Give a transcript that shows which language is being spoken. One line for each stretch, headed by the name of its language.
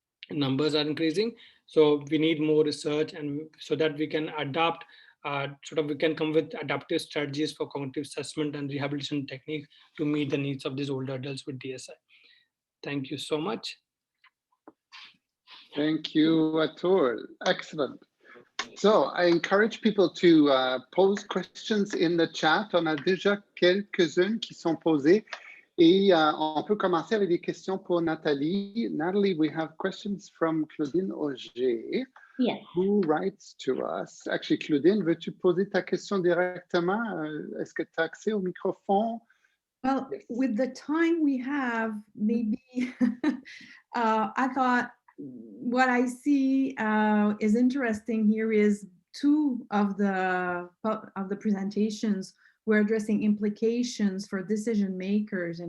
English: Numbers are increasing. So we need more research, and so that we can adapt, we can come with adaptive strategies for cognitive assessment and rehabilitation techniques to meet the needs of these older adults with DSI. Thank you so much. Thank you, Atul. Excellent. So I encourage people to pose questions in the chat.
French: On a déjà quelques-unes qui sont posées. Et on peut commencer avec des questions pour Nathalie.
English: Natalie, we have questions from Claudine Auger, yes, who writes to us. Actually, Claudine,
French: veux-tu poser ta question directement? Est-ce que tu as accès au microphone?
English: Well, with the time we have, maybe I thought what I see is interesting here is two of the presentations were addressing implications for decision makers.